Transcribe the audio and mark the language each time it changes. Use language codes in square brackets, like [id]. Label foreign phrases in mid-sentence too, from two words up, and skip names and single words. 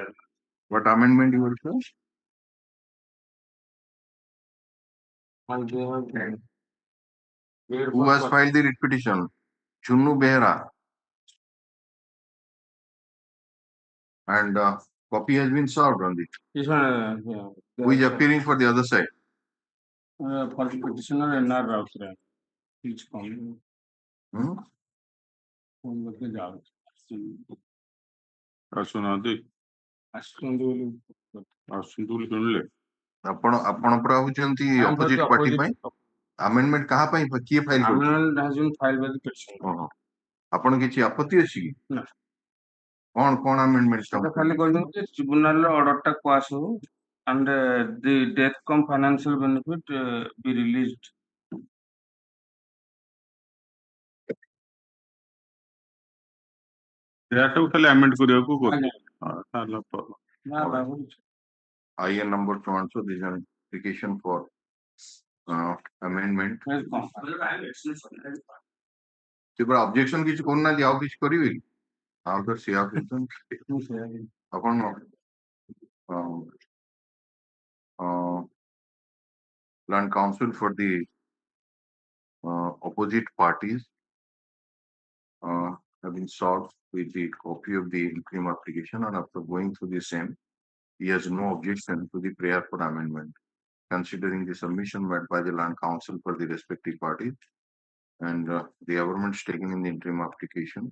[en] What amendment you will say? Who has filed the writ petition? Chunnu Behra. And copy has been served on the. Who is appearing for the other side? For the petitioner NR Rausre. Please come. [or] ଆପଣ ପୁରା ହଉଛନ୍ତି [en] opposite party [or] ପାଇଁ amendment କାହା ପାଇଁ କିଏ ଫାଇଲ କରୁଛି [en] amendment has been filed by the petitioner [or] ଆପଣ କିଛି ଆପତ୍ତି ଅଛି କି ନା କଣ amendment ଖାଲି କହିଦିଅନ୍ତୁ ଯେ tribunal ର order ଟା pass ହଉ [en] and the death cum financial benefit be released [or] ଏହାକୁ ଖାଲି amend କରିବାକୁ କହୁଛି [en] IN number 200 this is an application for amendment [or] ସେଗୁଡ଼ା objection କିଛି କରୁନାହାନ୍ତି ଆଉ କିଛି କରିବେ କି ଆଉ ତ ସେ ଆପଣ [en] Learned Council for the opposite parties have been solved with the copy of the interim application, and after going through the same, he has no objection to the prayer for amendment, considering the submission made by the land council for the respective parties and the government's taken in the interim application.